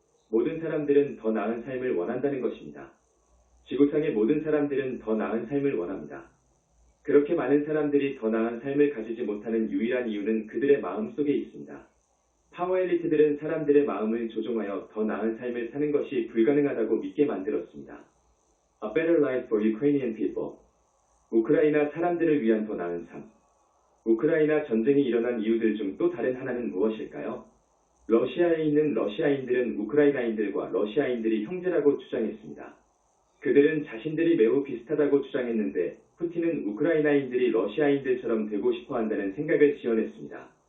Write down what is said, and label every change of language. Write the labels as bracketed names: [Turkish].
[Korean] 모든 사람들은 더 나은 삶을 원한다는 것입니다. 지구상의 모든 사람들은 더 나은 삶을 원합니다. 그렇게 많은 사람들이 더 나은 삶을 가지지 못하는 유일한 이유는 그들의 마음 속에 있습니다. 파워 엘리트들은 사람들의 마음을 조종하여 더 나은 삶을 사는 것이 불가능하다고 믿게 만들었습니다. [English] A better life for Ukrainian people. [Korean] 우크라이나 사람들을 위한 더 나은 삶. 우크라이나 전쟁이 일어난 이유들 중 또 다른 하나는 무엇일까요? 러시아에 있는 러시아인들은 우크라이나인들과 러시아인들이 형제라고 주장했습니다. 그들은 자신들이 매우 비슷하다고 주장했는데 푸틴은 우크라이나인들이 러시아인들처럼 되고 싶어 한다는 생각을 지어냈습니다.